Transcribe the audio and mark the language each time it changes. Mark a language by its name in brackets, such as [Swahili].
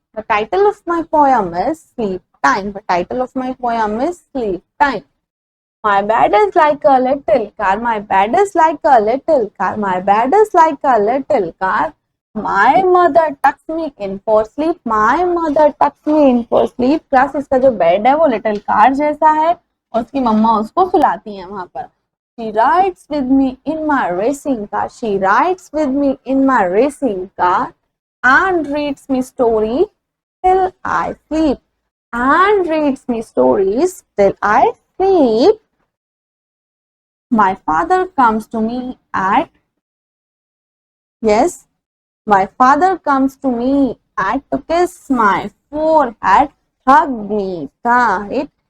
[English] The title of my poem is Sleep Time. The title of my poem is Sleep Time. My bed is like a little car. My bed is like a little car. My bed is like a little car. My mother tucks me in for sleep. My mother tucks me in for sleep. [Hindi] Class, इसका जो bed है वो little car जैसा है और उसकी मम्मा उसको सुलाती है वहां पर. [English] She rides with me in my racing car. She rides with me in my racing car and reads me stories till I sleep. And reads me stories till I sleep. My father comes to me at, yes, my father comes to me at to kiss my forehead, hug me tight.